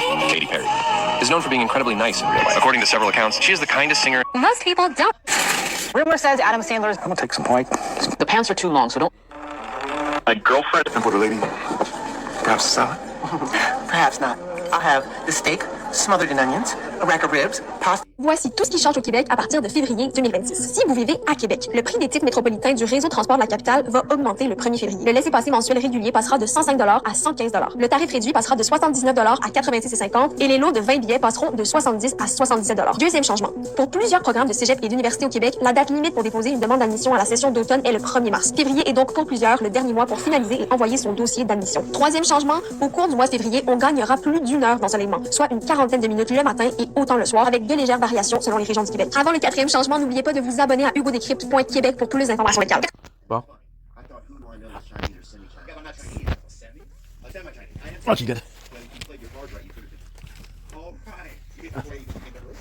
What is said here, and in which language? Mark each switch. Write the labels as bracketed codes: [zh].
[en] Katy Perry is known for being incredibly nice in real life. According to several accounts, she is the kindest singer. Most people don't. Rumor says Adam Sandler's. I'm gonna take some white. The pants are too long, so don't. My girlfriend. And for the lady, perhaps salad. Perhaps not. I'll have the steak smothered in onions, a rack of ribs, pasta. [fr] Voici tout ce qui change au Québec à partir de février 2026. Si vous vivez à Québec, le prix des titres métropolitains du réseau de transport de la capitale va augmenter le 1er février. Le laissez-passer mensuel régulier passera de 105 $ à 115 $. Le tarif réduit passera de 79 $ à 86,50 et les lots de 20 billets passeront de 70 à 77 $. Deuxième changement. Pour plusieurs programmes de cégep et d'université au Québec, la date limite pour déposer une demande d'admission à la session d'automne est le 1er mars. Février est donc pour plusieurs le dernier mois pour finaliser et envoyer son dossier d'admission. Troisième changement. Au cours du mois de février, on gagnera plus d'1 heure d'ensoleillement, soit une quarantaine de minutes le matin et autant le soir, avec de légères variations selon les régions du Québec. Avant le quatrième changement, n'oubliez pas de vous abonner à hugodécrypte.québec pour plus d'informations locales. [en] well, I thought, who do I know is Chinese or semi-Chinese? I'm not Chinese. Semi? Semi-Chinese. I am oh, she's good. When you played your cards right, you could have been. All right. You get the way you fucking go.